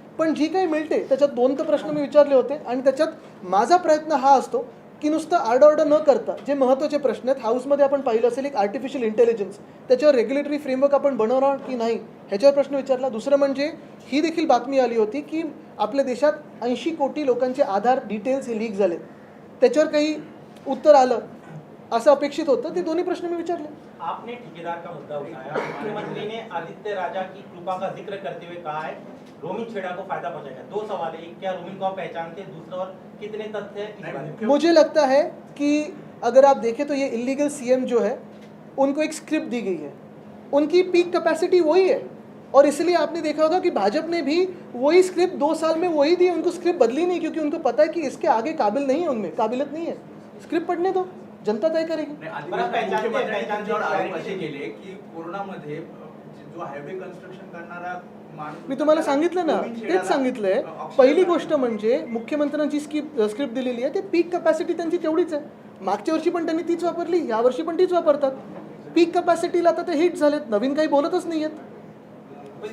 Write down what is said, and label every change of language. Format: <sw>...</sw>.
<mr>पण जी काही मिळते त्याच्यात 2 तर प्रश्न मी विचारले होते आणि त्याच्यात माझा प्रयत्न हा असतो की नुसतं आरडाओरडा न करता जे महत्त्वाचे प्रश्न आहेत, हाऊसमध्ये आपण पाहिलं असेल एक आर्टिफिशियल इंटेलिजन्स, त्याच्यावर रेग्युलेटरी फ्रेमवर्क आपण बनवणार की नाही ह्याच्यावर प्रश्न विचारला. दुसरं म्हणजे ही देखील बातमी आली होती की आपल्या देशात 80 कोटी लोकांचे आधार डिटेल्स हे लीक झाले, त्याच्यावर काही उत्तर आलं असं अपेक्षित होतं. ते दोन्ही प्रश्न मी विचारले.</mr> <hi>आपने ठेकेदार का मुद्दा उठाया, मुख्यमंत्री ने आदित्य राजा की कृपा का जिक्र करते हुए कहा है रोमिन छेड़ा को फायदा पहुंचाएगा. 2 सवाल है, एक क्या रोमिन को आप पहचानते हैं, दूसरा और कितने तथ्य है इस बारे में? मुझे लगता है कि अगर आप देखें तो ये इलीगल सीएम जो है उनको एक स्क्रिप्ट दी गई है, उनकी पीक कैपेसिटी वही है और इसलिए आपने देखा होगा कि भाजपा ने भी वही स्क्रिप्ट 2 साल में वही दी, उनको स्क्रिप्ट बदली नहीं क्योंकि उनको पता है कि इसके आगे काबिल नहीं है, उनमें काबिलियत नहीं है. स्क्रिप्ट पढ़ने दो, जनता तय करेगी. पहचानते</hi> <mr>असे केले की कोरोनामध्ये जो हायवे कन्स्ट्रक्शन करणारा मी तुम्हाला सांगितलं ना, तेच सांगितलंय. पहिली गोष्ट म्हणजे मुख्यमंत्र्यांची स्क्रिप्ट दिलेली आहे, ते पीक कॅपॅसिटी त्यांची तेवढीच आहे. मागच्या वर्षी पण त्यांनी तीच वापरली, यावर्षी पण तीच वापरतात. पीक कॅपॅसिटीला आता ते हिट झालेत, नवीन काही बोलतच नाही आहेत.</mr>